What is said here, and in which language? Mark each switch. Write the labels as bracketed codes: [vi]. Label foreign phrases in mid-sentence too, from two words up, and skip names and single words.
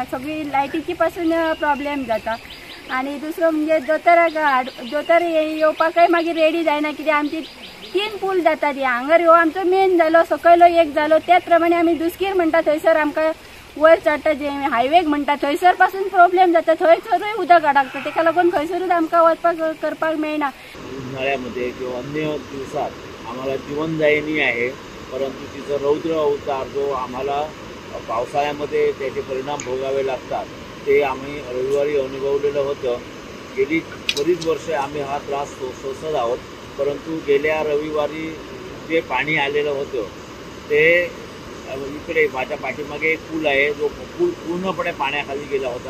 [kok] सगळी लायटीची पासून प्रॉब्लेम जाता। आनी दुसरो म्हणजे दोतोर येवपाकय मागीर रेडी जायना, कित्याक आमची 3 पूल जाता ती। हांगर हो आमचो मेन जालो, सकयलो एक जालो, त्याच प्रमाणे आमी दुसकीर म्हणटा थंयसर आमकां वयर चडटा जे हायवेक म्हणटा थंयसर पासून प्रॉब्लेम जाता। थंयसरूय उदक अडकता, ताका लागून खंयसरूच आमकां वचपाक करपाक मेळना। [mr] उन्हाळ्यामध्ये किंवा अन्य दिवसात आम्हाला जीवनदायिनी आहे, परंतु तिचं रौद्र अवतार जो आम्हाला पावसाळ्यामध्ये त्याचे परिणाम भोगावे लागतात ते आम्ही रविवारी अनुभवलेलं होतं। गेली बरीच वर्षे आम्ही हा त्रास सोसत आहोत, परंतु गेल्या रविवारी जे पाणी आलेलं होतं ते इकडे माझ्या पाठीमागे एक पूल आहे, जो पूल पूर्णपणे पाण्याखाली गेला होता।